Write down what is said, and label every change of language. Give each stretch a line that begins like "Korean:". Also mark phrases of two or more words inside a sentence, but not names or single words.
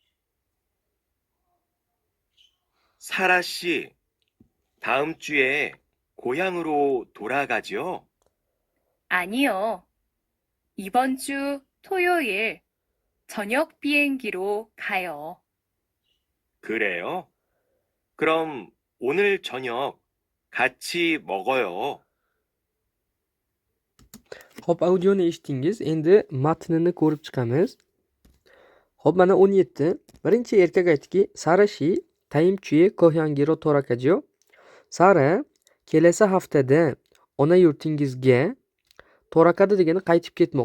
Korean: 사라 씨, 다음 주에 고향으로 돌아가죠? 아니요. 이번 주 토요일 저녁 비행기로 가요. 그래요? 그럼 오늘 저녁 같이 먹어요.
Uzbek: Hop, audioni eshitdingiz. Endi matnini ko'rib chiqamiz. Hop, mana 17. Birinchi erkak aytdiki,
Korean: 사라 씨 다음 주에 고향으로 돌아가죠.
Uzbek: Sara kelasi haftada ona yurtingizga torakadi degani qaytib ketmoq.